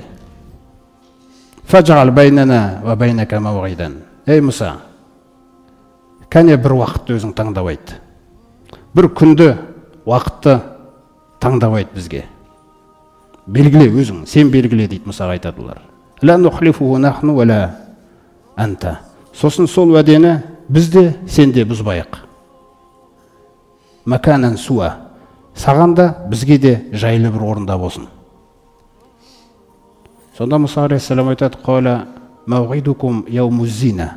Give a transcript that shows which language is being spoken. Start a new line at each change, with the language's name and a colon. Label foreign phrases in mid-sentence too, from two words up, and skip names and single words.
Arabic: فاجعل بيننا وبينك موعدا.
Kazakh: Ей Мұса, кәне бір уақытты өзің таңдап айт. Бір күнді, уақытты таңдап айт бізге. Белгіле өзің, сен белгіле дейді Мұсаға айтадылар.
Arabic: لا نخلفه نحن ولا أنت.
Kazakh: Сосын сол уәдені бізде, сен де бұзбайық.
Arabic: مكانا سوى.
Kazakh: Саған да, бізге де жайлы бір орында болсын. Сонда Мұса алейхиссалам айтады:
Arabic: "قال موعدكم يوم الزينة."